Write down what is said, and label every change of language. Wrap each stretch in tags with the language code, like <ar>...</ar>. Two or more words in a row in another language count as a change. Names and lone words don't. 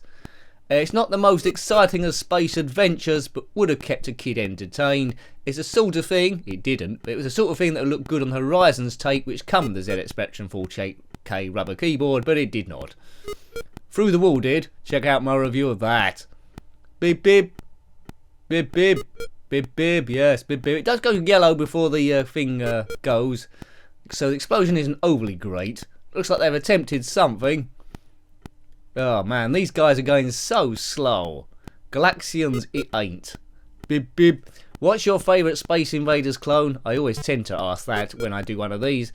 <en>It's not the most exciting of space adventures, but would have kept a kid entertained. It's a sort of thing, it didn't, but it was a sort of thing that would look good on Horizons tape, which come with the ZX Spectrum 48K rubber keyboard, but it did not. Through the Wall did. Check out my review of that. Bib bib. Bib bib. Bib bib, yes, bib bib. It does go yellow before the thing goes, so the explosion isn't overly great. Looks like they've attempted something. Oh man, these guys are going so slow. Galaxians, it ain't. Bib bib. What's your favourite Space Invaders clone? I always tend to ask that when I do one of these.</en>